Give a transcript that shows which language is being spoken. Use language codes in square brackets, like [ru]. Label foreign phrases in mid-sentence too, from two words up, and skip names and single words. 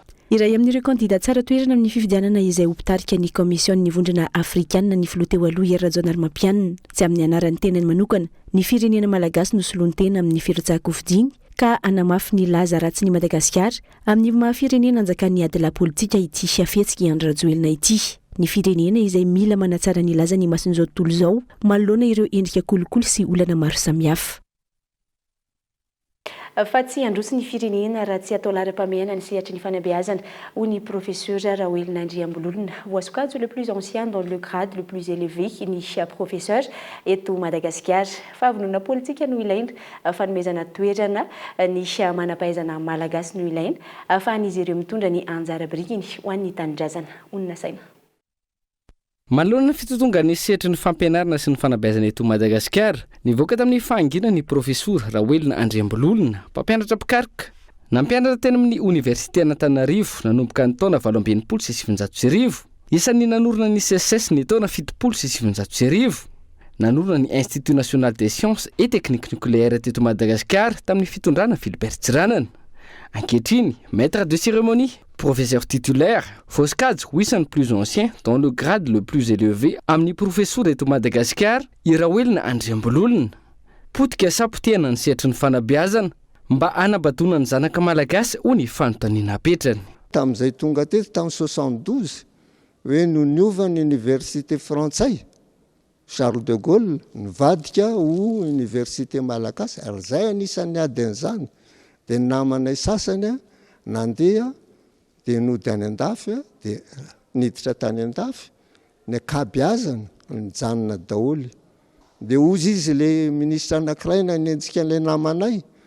[mg] Iray amin'ireo candidat tsara toerana amin'ny fifidianana izay ho mpitarika ny Komisiona Vondrona Afrikana ny filoha teo aloha Hery Rajaonarimampianina tsy amin'ny anaran'ny tenany manokana ny firenena malagasy no soloany tena amin'ny firatsahan-kofidiny ka anamafy ny laza ratsy ny Madagasikara amin'ny mahafirenena anjakan'ny adala politika ity fiafetsika Andry Rajoelina ity. Ny firenena izay mila manatsara ny laza ny masin'izao tontolo izao manoloana ireo endrika kolokolo sy olana maro samihafa. Fa tsy androso ny firenena raha tsy atao lara-pameana ny sehatry ny fanabeazana ho ny professeur Rahoelina Andriambololona voasokajy [fr] le plus ancien dans le grade le plus élevé [mg] ny professeur eto Madagasikara. Fahavonona politika no ilaina fanomezana toerana ny manampahaizana malagasy no ilaina ahafahan'izy ireo mitondra ny anjara birikiny ho an'ny tanindrazana. Onona saina. Manoloana ny fitotonga ny sehatry ny fampianarana sy ny fanabeazana eto Madagasikara, nivoaka tamin'ny fahangina ny professeur Rahoelina Andriambololona, mpampianatra pikaroka. Nampianatra teny amin'ny Université Antananarivo nanomboka ny taona 1970 sy 1990. Isan'ny nanorina ny CSS ny taona 1970 sy 1990. Nanorina ny Institut National des Sciences et Techniques Nucléaires teto Madagasikara tamin'ny fitondrana Philbert Tsiranana. Ankehitriny, [fr] maître de cérémonie, professeur titulaire, [mg] voasokajy ho isan'ny [fr] plus ancien dans le grade le plus élevé [mg] amin'ny professeur eto Madagasikara i Rahoelina Andriambololona. Potika sapotehana ny sehatry ny fanabeazana mba anabatona ny zanaka malagasy ho ny fanontaniana apetrany. Tamin'izay tonga teto tamin'ny 72 hoe no niova ny université frantsay Charles de Gaulle nivadika ho université malagasy ary zay anisan'ny adin'izany dia namanay sasany nandeha dia nody any an-dafy dia niditra tany an-dafy ny akabeazana nijanona daholy dia ozy izy le ministra anankiray nanenjika an'ilay namanay